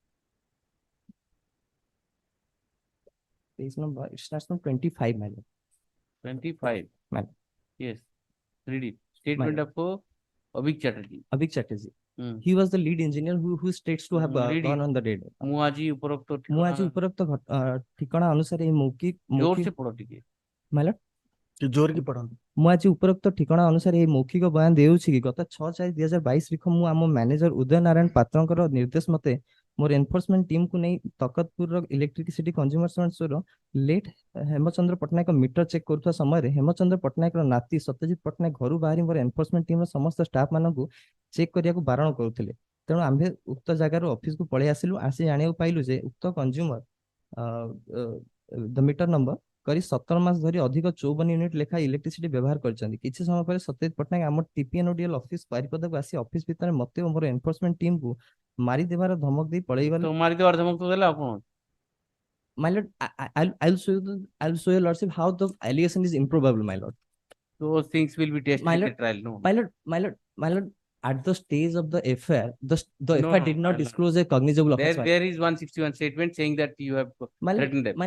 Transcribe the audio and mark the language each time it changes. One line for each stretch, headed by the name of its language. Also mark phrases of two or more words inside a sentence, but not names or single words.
English: Page number, it starts from 25, my lord. 25. Ma'am. Yes. Read it. Statement of Abhik Chatterjee. Abhik Chatterjee. Hmm. He was the lead engineer who states to have Read gone it. on the raid.
Odia: ମୁଁ ଆଜି ଉପରୋକ୍ତ ମୁଁ ଆଜି ଉପରୋକ୍ତ ଠିକଣା ଅନୁସାରେ ଏହି
Hindi: जोर से पढ़ो टिके
English: my lord,
Hindi: जोर की पढ़ाନ୍ତୁ।
Odia: ମୁଁ ଆଜି ଉପରୋକ୍ତ ଠିକଣା ଅନୁସାରେ ଏହି ମୌଖିକ ବୟାନ ଦେଉଛି କି ଗତ 6/4/2022 ତାରିଖ ମୁଁ ଆମ ମ୍ୟାନେଜର ଉଦୟ ନାରାୟଣ ପାତ୍ରଙ୍କର ନିର୍ଦ୍ଦେଶ ମତେ ମୋର ଏନଫୋର୍ସମେଣ୍ଟ ଟିମକୁ ନେଇ ତକତପୁରର
English: electricity consumer
Odia: ଲେଟ୍ ହେମଚନ୍ଦ୍ର ପଟ୍ଟନାୟକ
English: meter check
Odia: କରୁଥିବା ସମୟରେ ହେମଚନ୍ଦ୍ର ପଟ୍ଟନାୟକର ନାତି ସତ୍ୟଜିତ ପଟ୍ଟନାୟକ ଘରୁ ବାହାରି ମୋର ଏନଫୋର୍ସମେଣ୍ଟ ଟିମର ସମସ୍ତ ଷ୍ଟାଫ ମାନଙ୍କୁ ଚେକ୍ କରିବାକୁ ବାରଣ କରୁଥିଲେ। ତେଣୁ ଆମ୍ଭେ ଉକ୍ତ ଜାଗାରୁ ଅଫିସକୁ ପଳେଇ ଆସିଲୁ। ଆସି ଜାଣିବାକୁ ପାଇଲୁ ଯେ ଉକ୍ତ କଞ୍ଜ୍ୟୁମର ଦ ମିଟର ନମ୍ବର କରି 17 ମାସ ଧରି ଅଧିକ 54 ୟୁନିଟ ଲେଖା ଇଲେକ୍ଟ୍ରିସିଟି ବ୍ୟବହାର କରିଛନ୍ତି। କିଛି ସମୟ ପରେ ସତ୍ୟଜିତ ପଟ୍ଟନାୟକ ଆମ ଟିପିଏନଓଡିଏଲ ଅଫିସ ବାରିପଦାକୁ ଆସି ଅଫିସ ଭିତରେ ମତେ ଓ ମୋର ଏନଫୋର୍ସମେଣ୍ଟ ଟିମକୁ ମାରିଦେବାର ଧମକ ଦେଇ ପଳେଇ ଗଲେ। ତ ମାରିଦେବାର ଧମକ ତ ଦେଲା ଆପଣ
English: My lord, I'll show you lordship how the allegation is improbable, my lord. those things will be tested My in the lord, trial. No. my lord, at the stage of the FIR, the No, FIR did not no. disclose a cognizable offense. There is 161 statement saying that you have threatened them.